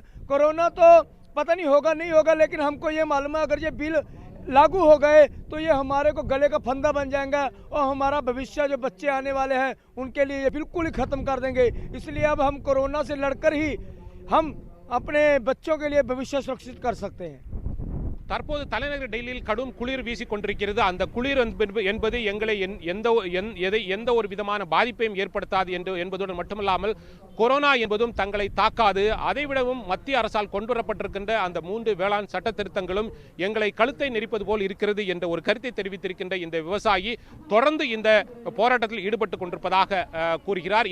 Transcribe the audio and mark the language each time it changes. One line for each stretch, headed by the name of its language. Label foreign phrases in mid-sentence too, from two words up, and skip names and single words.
Hindi: कोरोना तो पता नहीं होगा नहीं होगा, लेकिन हमको ये मालूम है अगर ये बिल लागू हो गए तो ये हमारे को गले का फंदा बन जाएगा और हमारा भविष्य जो बच्चे आने वाले हैं उनके लिए ये बिल्कुल ही ख़त्म कर देंगे। इसलिए अब हम कोरोना से लड़कर ही हम अपने बच्चों के लिए भविष्य सुरक्षित कर सकते हैं।
Tamil: தற்போது தலைநகர் டெல்லியில் கடும் குளிர் வீசிக் கொண்டிருக்கிறது. அந்த குளிர் என்பது எங்களை எந்த ஒரு விதமான பாதிப்பையும் ஏற்படுத்தாது என்பதுடன் மட்டுமல்லாமல் கொரோனா என்பதும் தங்களை தாக்காது. அதைவிடவும் மத்திய அரசால் கொண்டுவரப்பட்டிருக்கின்ற அந்த 3 வேளாண் சட்ட திருத்தங்களும் எங்களை கழுத்தை நெரிப்பது போல் இருக்கிறது என்ற ஒரு கருத்தை தெரிவித்திருக்கின்ற இந்த விவசாயி தொடர்ந்து இந்த போராட்டத்தில் ஈடுபட்டுக் கொண்டிருப்பதாக கூறுகிறார்.